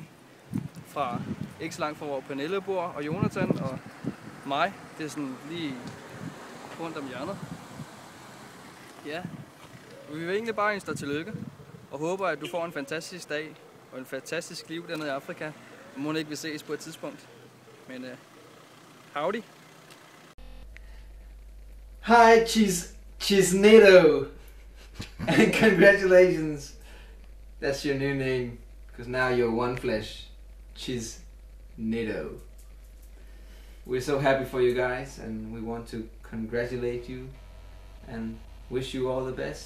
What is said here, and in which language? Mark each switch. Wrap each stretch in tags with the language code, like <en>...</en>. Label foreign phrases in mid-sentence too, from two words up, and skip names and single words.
<da>Fra ikke så langt fra hvor Pernille bor, og Jonathan og mig. Det er sådan lige rundt om hjørnet. Ja, vi vil egentlig bare ønske dig tillykke. Og håber, at du får en fantastisk dag og en fantastisk liv dernede i Afrika. Og må ikke vil ses på et tidspunkt.</da> <en>Men howdy. Hi, Chisnado. And congratulations. That's your new name. Because now you're one flesh. Chisnado. We're so happy for you guys, and we want to congratulate you and wish you all the best.</en>